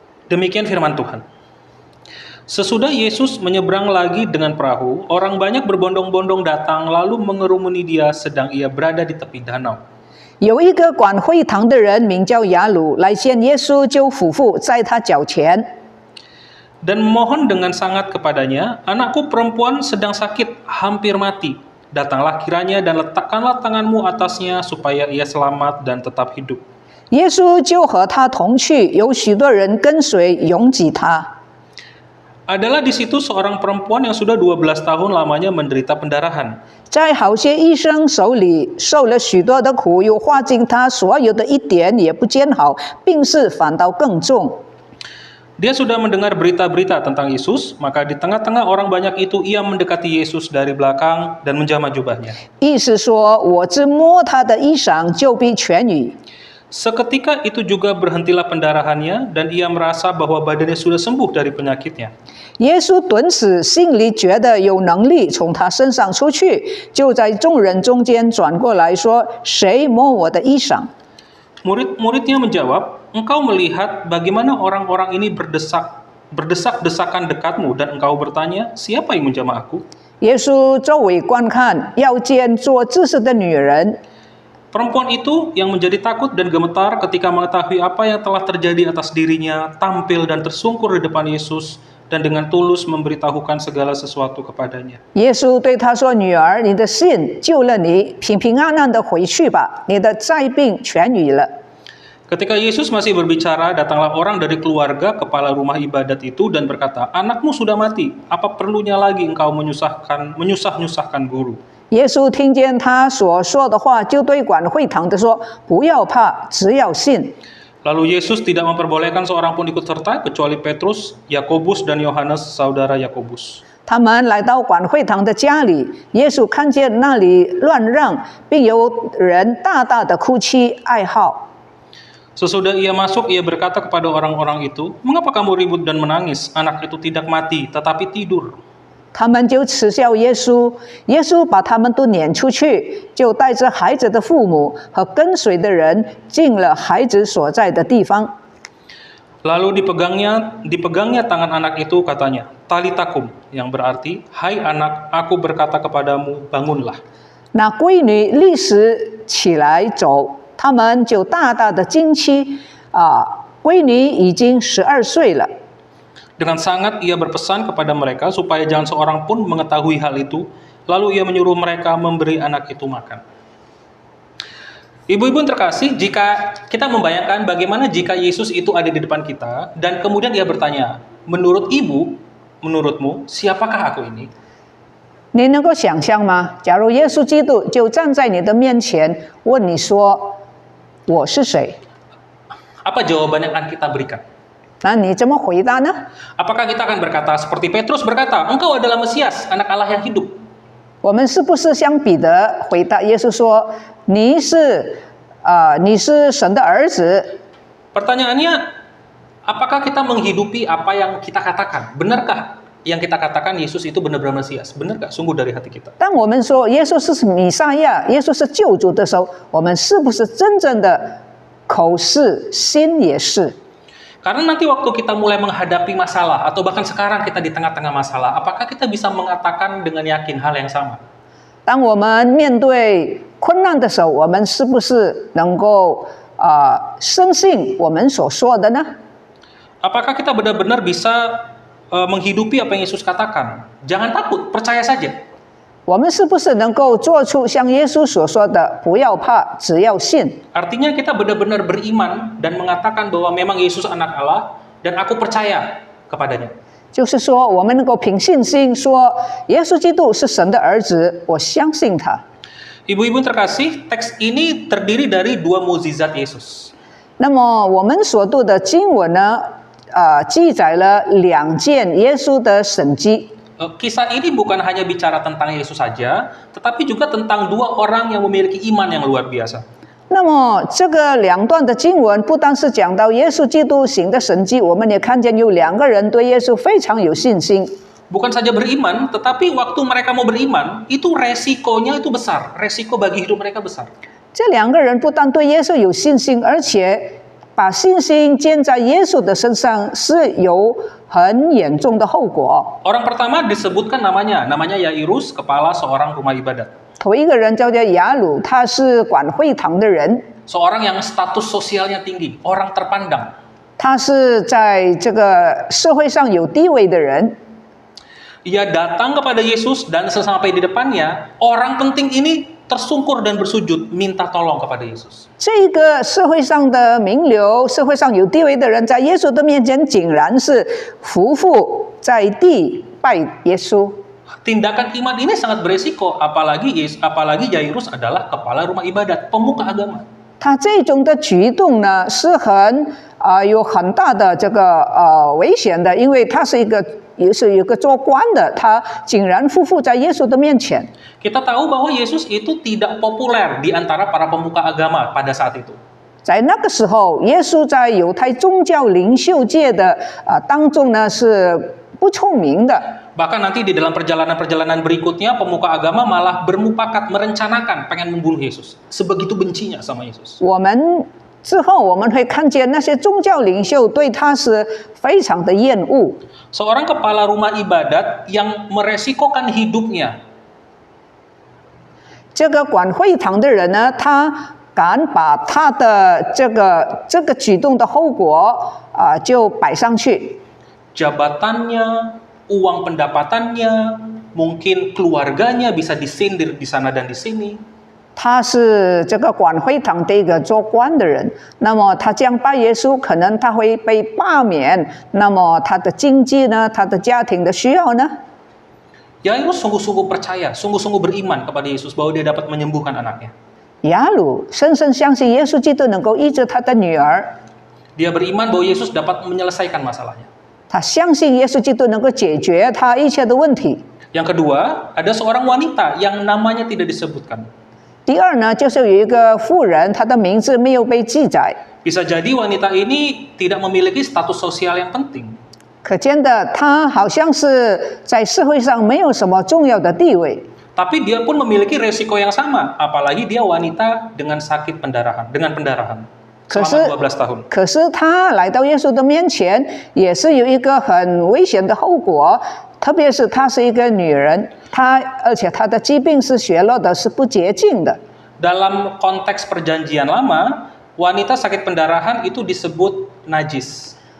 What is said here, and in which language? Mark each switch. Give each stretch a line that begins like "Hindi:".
Indonesian: Demikian firman Tuhan. Sesudah Yesus menyeberang lagi dengan perahu, orang banyak berbondong-bondong datang lalu mengerumuni dia sedang ia berada di tepi danau.
Chinese: 有一个管会堂的人名叫雅鲁，来见耶稣，就俯伏在他脚前，
Indonesian: Dan memohon dengan sangat kepadanya, anakku perempuan sedang sakit, hampir mati. Datanglah kiranya dan letakkanlah tanganmu atasnya supaya ia selamat dan tetap hidup.
Chinese: 耶稣就和他同去，有许多人跟随，拥挤他。
Indonesian: Adalah di situ seorang perempuan yang sudah 12 tahun lamanya menderita pendarahan.
Chinese: 在好些医生手里受了许多的苦，又花尽他所有的，一点也不见好，病势反倒更重。
Indonesian: Dia sudah mendengar berita-berita tentang Yesus, maka di tengah-tengah orang banyak itu ia mendekati Yesus dari belakang dan menjamah jubahnya.
Chinese: 意思说，我只摸他的衣裳，就必痊愈。
Indonesian: Seketika itu juga berhentilah pendarahannya dan ia merasa bahwa badannya sudah sembuh dari penyakitnya.
Chinese: 耶稣顿时心里觉得有能力从他身上出去，就在众人中间转过来说：“谁摸我的衣裳？”
Indonesian: Murid-muridnya menjawab, "Engkau melihat bagaimana orang-orang ini berdesak-desakan dekatmu dan engkau bertanya, siapa yang menjamah aku?"
Chinese: 耶稣周围观看，要见做知识的女人。
Indonesian: Perempuan itu yang menjadi takut dan gemetar ketika mengetahui apa yang telah terjadi atas dirinya, tampil dan tersungkur di depan Yesus dan dengan tulus memberitahukan segala sesuatu kepadanya.
Chinese: 耶稣对他说：“女儿，你的信救了你，平平安安的回去吧，你的灾病痊愈了。”
Indonesian: Ketika Yesus masih berbicara, datanglah orang dari keluarga kepala rumah ibadat itu dan berkata, "Anakmu sudah mati, apa perlunya lagi engkau menyusah-nyusahkan guru?"
Chinese: 耶稣听见他所说的话，就对管会堂的说：“不要怕，只要信。”
Indonesian: Lalu Yesus tidak memperbolehkan seorang pun ikut serta kecuali Petrus, Yakobus dan Yohanes, saudara Yakobus.
Chinese: 他们来到管会堂的家里，耶稣看见那里乱让，并有人大大的哭泣哀号。
Indonesian: Sesudah ia masuk, ia berkata kepada orang-orang itu, "Mengapa kamu ribut dan menangis? Anak itu tidak mati, tetapi tidur."
Chinese: 他们就耻笑耶稣，耶稣把他们都撵出去，就带着孩子的父母和跟随的人进了孩子所在的地方。
Indonesian: Lalu dipegangnya tangan anak itu, katanya, "Talitakum," yang berarti, "Hai anak, aku berkata kepadamu, bangunlah."
Chinese: 那闺女立时起来走，他们就大大的惊奇闺女已经12岁了。
Indonesian: Dengan sangat ia berpesan kepada mereka supaya jangan seorang pun mengetahui hal itu. Lalu ia menyuruh mereka memberi anak itu makan. Ibu-ibu terkasih, jika kita membayangkan bagaimana jika Yesus itu ada di depan kita dan kemudian ia bertanya, "Menurut ibu, menurutmu, siapakah aku ini?"
Chinese: 你能够想象吗？假如耶稣基督就站在你的面前，问你说：“我是谁？”
Indonesian: Apa jawaban yang akan kita berikan?
Chinese: 那你怎么回答呢？
Indonesian: Apakah kita akan berkata seperti Petrus berkata, "Engkau adalah Mesias, anak Allah yang hidup"?
Chinese: 我们是不是像彼得回答耶稣说：“你是神的儿子？”
Indonesian: Pertanyaannya, apakah kita menghidupi apa yang kita katakan? Benarkah yang kita katakan Yesus itu benar-benar Mesias? Benarkah sungguh dari hati kita?
Chinese: 当我们说耶稣是弥赛亚，耶稣是救主的时候，我们是不是真正的口是心也是？
Indonesian: Karena nanti waktu kita mulai menghadapi masalah atau bahkan sekarang kita di tengah-tengah masalah, apakah kita bisa mengatakan dengan yakin hal yang sama?
Chinese: 当我们面对困难的时候，我们是不是能够深信我们所说的呢？
Indonesian: Apakah kita benar-benar bisa menghidupi apa yang Yesus katakan? Jangan takut, percaya saja.
Chinese: 我们是不是能够做出像耶稣所说的“不要怕，只要信”？
Indonesian: Artinya kita benar-benar beriman dan mengatakan bahwa memang Yesus anak Allah dan aku percaya kepadanya.
Chinese: 就是说，我们能够凭信心说，耶稣基督是神的儿子，我相信他。
Indonesian: Ibu-ibu terkasih, teks ini terdiri dari 2 mukjizat Yesus.
Chinese: 那么我们所读的经文呢，记载了2件耶稣的神迹。
Indonesian: Kisah ini bukan hanya bicara tentang Yesus saja, tetapi juga tentang 2 orang yang memiliki iman yang luar biasa.
Chinese: 那么这个2段的经文不单是讲到耶稣基督行的神迹，我们也看见有2个人对耶稣非常有信心。
Indonesian: Bukan saja beriman, tetapi waktu mereka mau beriman, itu resikonya itu besar. Resiko bagi hidup mereka besar.
Chinese: 这2个人不但对耶稣有信心，而且把信心建在耶稣的身上，是有很严重的后果。
Indonesian: Orang pertama disebutkan namanya Yairus, kepala seorang rumah ibadat.
Chinese: 头一个人叫做雅鲁，他是管会堂的人，
Indonesian: Seorang yang status sosialnya tinggi, orang terpandang.
Chinese: 他是在这个社会上有地位的人。
Indonesian: Ia datang kepada Yesus dan sesampai di depannya, orang penting ini tersungkur dan bersujud minta tolong kepada Yesus.
Chinese: 这个社会上的名流、社会上有地位的人，在耶稣的面前，竟然是匍匐在地拜耶稣。
Indonesian: Tindakan iman ini sangat beresiko, apalagi Yairus adalah kepala rumah ibadat, pemuka agama.
Chinese: 他这种的举动呢，是有很大的这个危险的，因为他是也是有个做官的，他竟然匍匐在耶稣的面前。
Indonesian: Kita tahu bahwa Yesus itu tidak populer di antara para pemuka agama pada saat itu.
Chinese: 在那个时候，耶稣在犹太宗教领袖界的当中呢是不出名的。
Indonesian: Bahkan nanti di dalam perjalanan-perjalanan berikutnya, pemuka agama malah bermufakat merencanakan pengen membunuh Yesus. Sebegitu bencinya sama Yesus.
Chinese: 我们之后我们会看见那些宗教领袖对他是非常的厌恶。
Indonesian: Seorang kepala rumah ibadat yang meresikokan hidupnya.
Chinese: 这个管会堂的人呢，他敢把他的这个举动的后果就摆上去。
Indonesian: Jabatannya, uang pendapatannya, mungkin keluarganya bisa disindir di sana dan di sini.
Chinese: 他是这个管会堂的一个做官的人，那么他这样拜耶稣，可能他会被罢免，那么他的经济呢，他的家庭的需要呢？
Indonesian: Yairus sungguh-sungguh percaya, sungguh-sungguh beriman kepada Yesus bahwa dia dapat menyembuhkan anaknya.
Chinese: 雅鲁深深相信耶稣基督能够医治他的女儿，
Indonesian: Dia beriman bahwa Yesus dapat menyelesaikan masalahnya.
Chinese: 他相信耶稣基督能够解决他一切的问题。
Indonesian: Yang kedua, ada seorang wanita yang namanya tidak disebutkan.
Chinese: 第二呢，就是有一个妇人，她的名字没有被记载，
Indonesian: Bisa jadi wanita ini tidak memiliki status sosial yang penting.
Chinese: 可见的她好像是在社会上没有什么重要的地位。
Indonesian: Tapi dia pun memiliki resiko yang sama, apalagi dia wanita dengan sakit pendarahan, dengan pendarahan. Selama 12 tahun.
Chinese: 可是她来到耶稣的面前，也是有一个很危险的后果，特别是她是一个女人，而且她的疾病是血肉的，是不洁净的。
Indonesian: Dalam konteks perjanjian lama, wanita sakit pendarahan itu disebut najis.